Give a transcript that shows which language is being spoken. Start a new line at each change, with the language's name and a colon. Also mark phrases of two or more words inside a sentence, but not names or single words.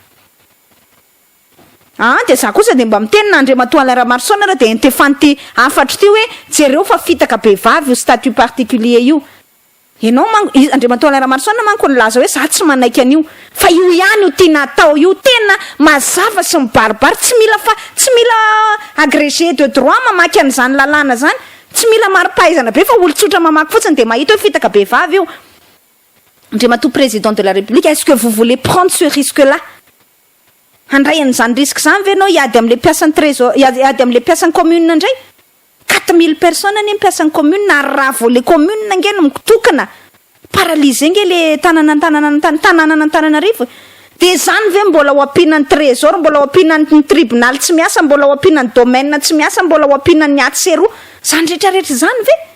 Malagasy: de za kosa de mba mitenina Andriamatoa Ramarsona raha de entefanty afatra ty hoe jereo fa fitaka be vavy io statut particulier io ianao Andriamatoa Ramarsona manko nilaza hoe za tsy manaiky an'io fa io ihany io tiana atao io tena mazava sy mibaribary tsy mila
French: agrégé de droit
Malagasy: mamaky an'izany lalàna zany tsy mila mari-pahaizana be fa olo-tsotra mamaky fotsiny de mahita hoe fitaka be vavy io Andriamatoa
French: président de la République est-ce que vous voulez prendre ce risque là
Malagasy: handray an'izany risque zany ve anao iady am'le mpiasan'ny trésor iady am'le mpiasan'ny commune ndray 4000 personnes ny mpiasan'ny commune ary raha vao le commune nge no mitokana paralysé nge le tanàna Antananarivo de zany ve mbola ho ampinan'ny trésor mbola ho ampinan'ny tribunal tsy miasa mbola ho ampinan'ny domaine tsy miasa mbola ho ampinan'ny atseroa zany rehetrarehetra zany ve